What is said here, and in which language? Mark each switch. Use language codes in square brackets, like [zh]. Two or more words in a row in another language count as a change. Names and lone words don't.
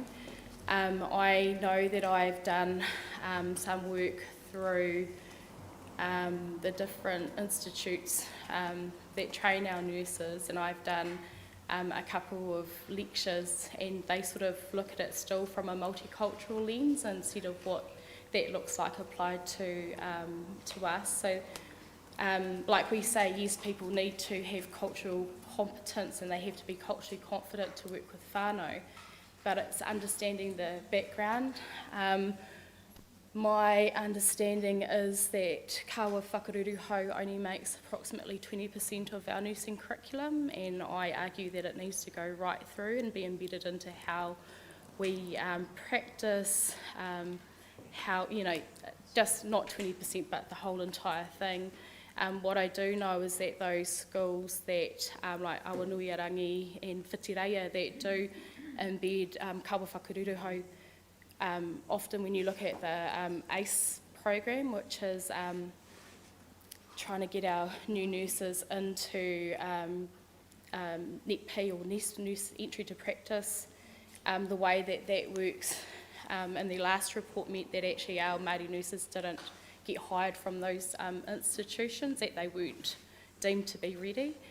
[en] I know that I've done some work through the different institutes that train our nurses, and I've done a couple of lectures, and they sort of look at it still from a multicultural lens instead of what that looks like applied to us. So like we say, yes, people need to have cultural competence and they have to be culturally confident to work with whānau, but it's understanding the background. My understanding is that [mi] kawa whakaruru hau [en] only makes approximately 20% of our nursing curriculum, and I argue that it needs to go right through and be embedded into how we practice, how, you know, just not 20% but the whole entire thing. What I do know is that those schools that, like Awanuiarangi and Whitireia, that do embed kawa [mi] whakaruru hau, [en] often when you look at the ACE program, which is trying to get our new nurses into NEP or nurse entry to practice, the way that works in the last report meant that actually our Māori nurses didn't get hired from those institutions, that they weren't deemed to be ready.